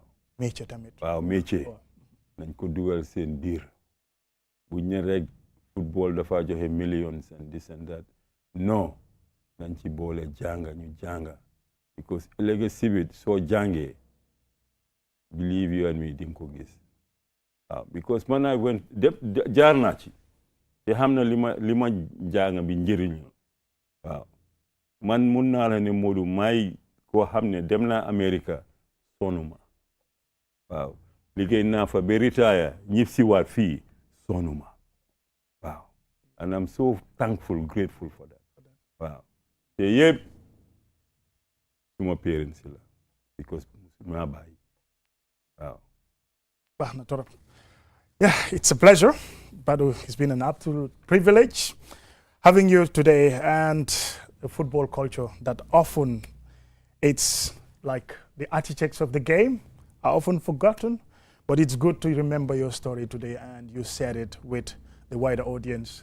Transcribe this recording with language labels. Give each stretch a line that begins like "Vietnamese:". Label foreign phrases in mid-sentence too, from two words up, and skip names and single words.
Wolof: métier tamit waaw métier nañ ko dugal seen biir bu ñu rek football dafa joxe
English: millions and this and that
Wolof: non nañ ci boole jànga ñu jànga because ëllëg si biir soo jàngee
English: believe you and me
Wolof: di nga ko gis waaw because man
English: I went
Wolof: jaar naa ci te xam na li ma jàng bi njëriñ waaw man mun naa la ne Modou may koo xam ne dem naa America sonuma waaw liggéey naa fa ba retire ñib si waat fii sonuma waaw
English: and I'm so thankful grateful for that
Wolof: waaw te yëpp suma parents la because maa bàyyi waaw baax na torop.
English: Yeah, it's a pleasure, Badu. It's been an absolute privilege having you today, and the football culture that often it's like the architects of the game are often forgotten, but it's good to remember your story today, and you shared it with the wider audience.